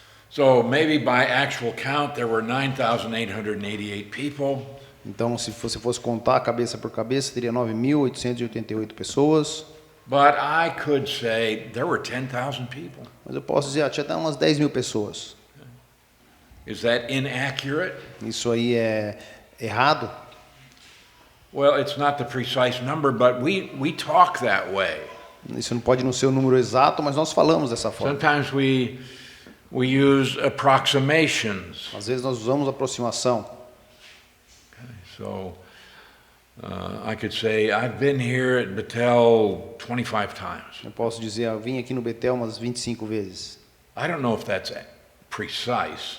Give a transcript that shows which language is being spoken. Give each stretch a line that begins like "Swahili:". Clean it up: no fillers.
English: So maybe by actual count there were 9,888 people.
Portuguese: Então, se você fosse contar cabeça por cabeça, teria 9.888 pessoas.
English: But I could say there were 10,000 people.
Portuguese: Mas eu posso dizer, tinha até umas 10.000 pessoas.
English: Is that inaccurate?
Portuguese: Isso aí é errado?
English: Well, it's not the precise number, but we talk that way.
Portuguese: Isso não pode não ser o número exato, mas nós falamos dessa forma.
English: Sometimes we use approximations.
Portuguese: Às vezes nós usamos aproximação.
English: Okay, so I could say I've been here at Bethel 25 times.
Portuguese: Eu posso dizer, eu vim aqui no Betel umas 25 vezes.
English: I don't know if that's precise,